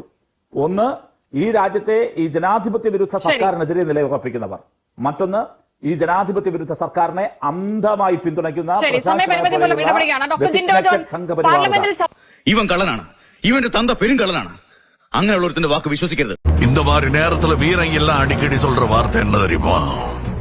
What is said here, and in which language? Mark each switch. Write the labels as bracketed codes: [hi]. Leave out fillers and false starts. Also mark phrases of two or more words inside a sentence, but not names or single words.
[ml] ഒന്ന്, ഈ രാജ്യത്തെ ഈ ജനാധിപത്യ വിരുദ്ധ സർക്കാരിനെതിരെ നിലയുറപ്പിക്കുന്നവർ. മറ്റൊന്ന്, ഈ ജനാധിപത്യ വിരുദ്ധ സർക്കാരിനെ അന്ധമായി പിന്തുണയ്ക്കുന്ന ഇവൻ കള്ളനാണ്, ഇവന്റെ തന്ത പെരുങ്കള്ളനാണ്. അങ്ങനെയുള്ളവരുടെ വാക്ക് വിശ്വസിക്കരുത്. [ta] இந்த மாதிரி நேரத்துல வீரங்க எல்லாம் அடிக்கடி சொல்ற வார்த்தை என்ன தெரியுமா?